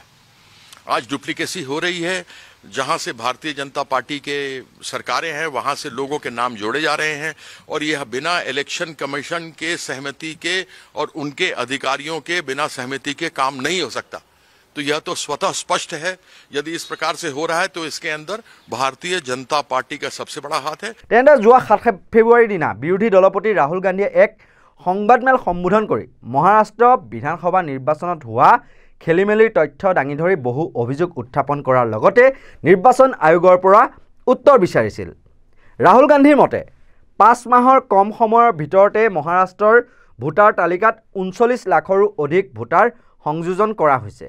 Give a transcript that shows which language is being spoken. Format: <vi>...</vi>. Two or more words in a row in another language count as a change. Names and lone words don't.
<hi>आज डुप्लीकेसी हो रही है, जहां से भारतीय जनता पार्टी के सरकारें हैं वहां से लोगों के नाम जोड़े जा रहे हैं, और यह बिना इलेक्शन कमीशन के सहमति के और उनके अधिकारियों के बिना सहमति के काम नहीं हो सकता। तो यह तो स्वतः स्पष्ट है। यदि इस प्रकार से हो रहा है तो इसके अंदर भारतीय जनता पार्टी का सबसे बड़ा हाथ है।</hi> <as>তেনে যোৱা 7 ফেব্ৰুৱাৰী দিনা বিৰোধী দলপতি ৰাহুল গান্ধীয়ে एक সংবাদমেল সম্বোধন কৰি মহাৰাষ্ট্ৰ বিধানসভা নিৰ্বাচনত হোৱা খেলিমেলিৰ তথ্য দাঙি ধৰি বহু অভিযোগ উত্থাপন কৰাৰ লগতে নিৰ্বাচন আয়োগৰ পৰা উত্তৰ বিচাৰিছিল। ৰাহুল গান্ধীৰ মতে 5 মাহৰ কম সময়ৰ ভিতৰতে মহাৰাষ্ট্ৰৰ ভোটাৰ তালিকাত 39 লাখৰো অধিক ভোটাৰ সংযোজন কৰা হৈছে।</as>